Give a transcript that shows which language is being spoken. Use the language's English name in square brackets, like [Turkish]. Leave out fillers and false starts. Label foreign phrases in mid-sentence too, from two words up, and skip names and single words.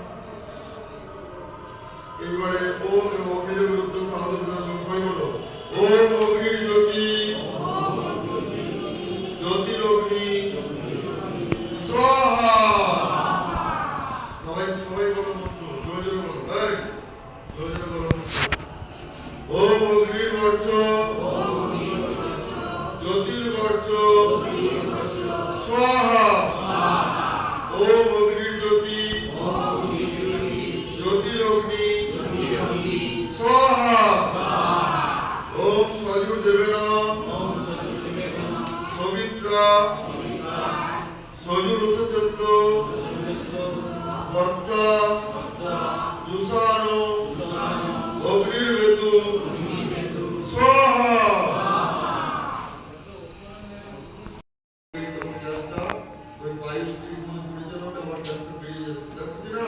[Bangla] এবারে ওম এবং অগ্নিদেবের উদ্দেশ্যে আহুতি প্রদান করতে সবাই বলো [Sanskrit] ওম অগ্নির জ্যোতি জ্যোতির অগ্নি स्वाहा। [Bangla] সবাই সবাই বলো মন্ত্র, জোরে জোরে বলো। এই জোরে জোরে বলো মন্ত্র। [Sanskrit] ওম অগ্নির বর্চ জ্যোতির বর্চ स्वाहा। ओम अग्नि ज्योति ज्योतिरग्नि स्वाहा। ओम सजुर्देवेन सवित्रा सजुरुससत्तो কর্তা জুসানো অগ্নির্বেদু স্বাহা। [Bangla] ওই বায়ু পরিচালনা আমার যাত্রা বেরিয়ে যাচ্ছে, যাচ্ছে না?